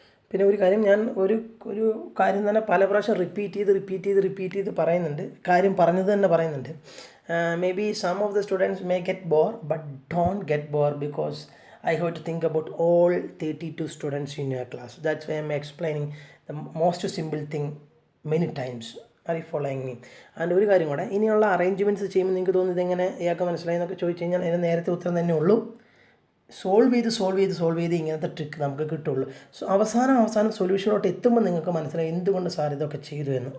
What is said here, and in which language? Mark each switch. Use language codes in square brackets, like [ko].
[ml] പിന്നെ ഒരു കാര്യം ഞാൻ ഒരു കാര്യം തന്നെ പല പ്രാവശ്യം റിപ്പീറ്റ് ചെയ്ത് പറയുന്നുണ്ട്, കാര്യം പറഞ്ഞത് തന്നെ പറയുന്നുണ്ട്. [en] Maybe some of the students may get bored, but don't get bored, because I have to think about all 32 students in your class. That's why I'm explaining the most simple thing many times. Are you following me? [ml] And ഒരു കാര്യം കൂടെ, ഇനിയുള്ള arrangements ചെയ്യുമ്പോൾ നിങ്ങൾക്ക് തോന്നുന്നത് എങ്ങനെ ഇയാൾക്ക് മനസ്സിലായി എന്നൊക്കെ ചോദിച്ചു കഴിഞ്ഞാൽ അതിന് നേരത്തെ ഉത്തരം തന്നെ ഉള്ളൂ. സോൾവ് ചെയ്ത് ഇങ്ങനത്തെ ട്രിക്ക് നമുക്ക് കിട്ടുള്ളൂ. സോ അവസാനം സൊല്യൂഷനോട്ട് എത്തുമ്പോൾ നിങ്ങൾക്ക് മനസ്സിലായി എന്തുകൊണ്ട് സാർ ഇതൊക്കെ ചെയ്തു എന്ന്.